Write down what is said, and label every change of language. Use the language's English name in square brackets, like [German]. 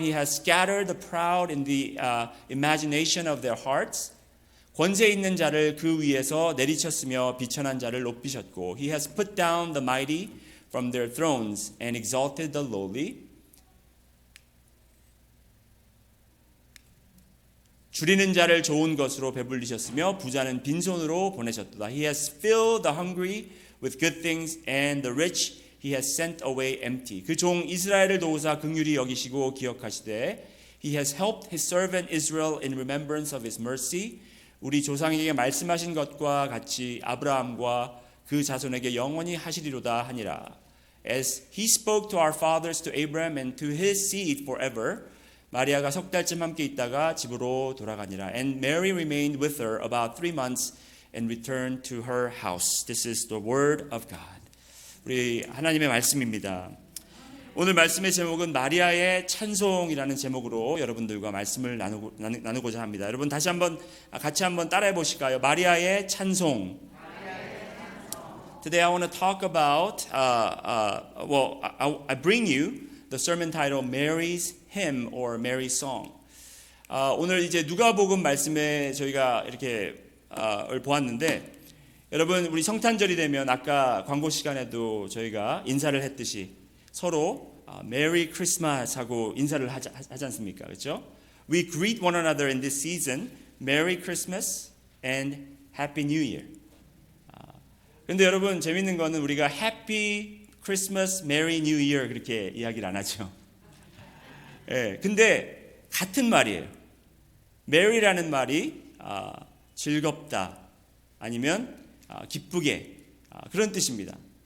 [English] He has scattered the proud in the imagination of their hearts. [Korean] 권세 있는 자를 그 위에서 내리쳤으며 비천한 자를 높이셨고 [English] He has put down the mighty from their thrones and exalted the lowly. [Korean] 줄이는 자를 좋은 것으로 배불리셨으며 부자는 빈손으로 보내셨도다. [English] He has filled the hungry with good things and the rich he has sent away empty. [Korean] 그 종 이스라엘을 도우사 긍휼히 여기시고 기억하시되 [English] He has helped his servant Israel in remembrance of his mercy. [Korean] 우리 조상에게 말씀하신 것과 같이 아브라함과 그 자손에게 영원히 하시리로다 하니라. [English] As he spoke to our fathers, to Abraham and to his seed forever. [Korean] 마리아가 석 달쯤 함께 있다가 집으로 돌아가니라. [English] And Mary remained with her about 3 months and returned to her house. This is the word of God. [Korean] 우리 하나님의 말씀입니다. 오늘 말씀의 제목은 마리아의 찬송이라는 제목으로 여러분들과 말씀을 나누고자 합니다. 여러분 같이 한번 따라해 보실까요? 마리아의 찬송. [English] Today I want to talk about I bring you the sermon title Mary's Hymn or Mary's Song. [Korean] 오늘 이제 누가복음 말씀에 저희가 이렇게 보았는데 여러분 우리 성탄절이 되면 아까 광고 시간에도 저희가 인사를 했듯이 서로 메리 크리스마스 하고 인사를 하지 않습니까? 그렇죠? [English] We greet one another in this season. Merry Christmas and Happy New Year. [Korean] 그런데 여러분 재밌는 거는 우리가 [English] Happy Christmas, Merry New Year [Korean] 그렇게 이야기를 안 하죠. 예, 근데 같은 말이에요. Merry라는 말이 즐겁다 아니면 기쁘게 그런 뜻입니다.